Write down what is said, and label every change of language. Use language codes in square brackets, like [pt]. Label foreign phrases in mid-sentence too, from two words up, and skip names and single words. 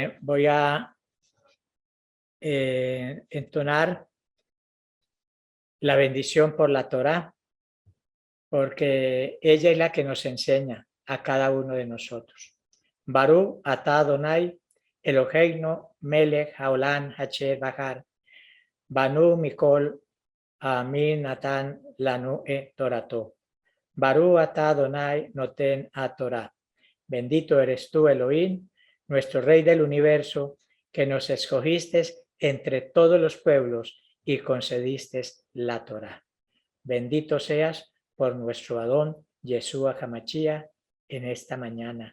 [es] voy a entonar la bendición por la Torá, porque ella es la que nos enseña a cada uno de nosotros. [he] ברוך אתה אדוני אלוהינו מלך העולם אשר בחר בנו מכל עמים נתן לנו תורתו. ברוך אתה אדוני נותן התורה. [es] Bendito eres tú, Elohim, nuestro Rey del universo, que nos escogiste entre todos los pueblos y concediste la Torá. Bendito seas por nuestro Adón, Yeshua Hamashia, en esta mañana.